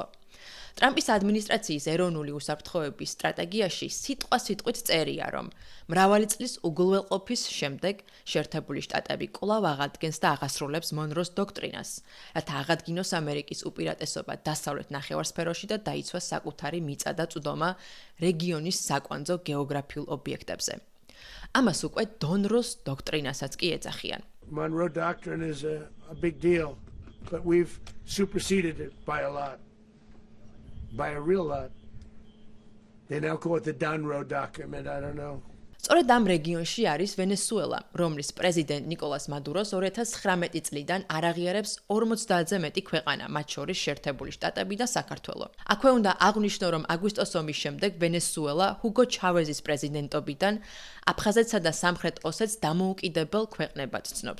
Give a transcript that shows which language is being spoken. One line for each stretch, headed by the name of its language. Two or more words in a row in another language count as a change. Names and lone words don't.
Georgian: ტრამპის ადმინისტრაციის ეროვნული უსაფრთხოების სტრატეგიაში სიტყვით წერია, რომ მრავალი წლის უგულველყოფის შემდეგ შეერთებული შტატები კვლავ აღადგენს და აღასრულებს მონროს დოქტრინას, რათა აღადგინოს ამერიკის უპირატესობა დასავლეთ ნახევარსფეროში და დაიცვას საკუთარი მიწა და წვდომა რეგიონის საკვანძო გეოგრაფიულ ობიექტებზე. ამას უკვე დონროს დოქტრინასაც კი ეძახიან.
English: Monroe Doctrine is a big deal, but we've superseded it by a lot. By a real lot. They now call it the Donroe document, I don't know.
Georgian: სწორედ ამ რეგიონში არის ვენესუელა, რომლის პრეზიდენტ ნიკოლას მადუროს 2019 წლიდან არ აღიარებს 50-ზე მეტი ქვეყანა, მათ შორის შეერთებული შტატები და საქართველო. აქვე უნდა აღვნიშნო, რომ აგვისტოს ომის შემდეგ ვენესუელა ჰუგო ჩავეზის პრეზიდენტობიდან აფხაზეთსა და სამხრეთ ოსეთს დამოუკიდებელ ქვეყნებად ცნობს.